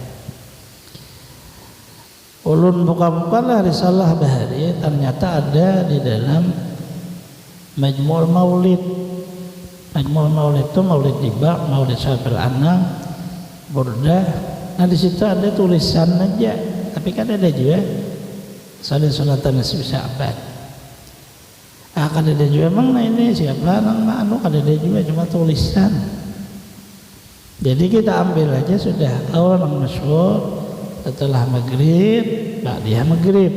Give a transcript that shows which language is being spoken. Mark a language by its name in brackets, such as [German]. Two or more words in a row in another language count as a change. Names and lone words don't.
[Banjar] Ulun buka-bukalah risalah bahari, ternyata ada di dalam Majmu' Maulid. Majmu' Maulid itu maulid tiba, maulid Syaikhul Anam, Burdah. [Indonesian] Nah di situ ada tulisan aja, tapi kan ada juga salat sunatan nisfu Sya'ban. [Banjar] Kan ada juga emang nah ini siapa nang anu kan ada juga cuma tulisan. [Indonesian] Jadi kita ambil aja sudah orang masyhur setelah maghrib, ba'diyah maghrib.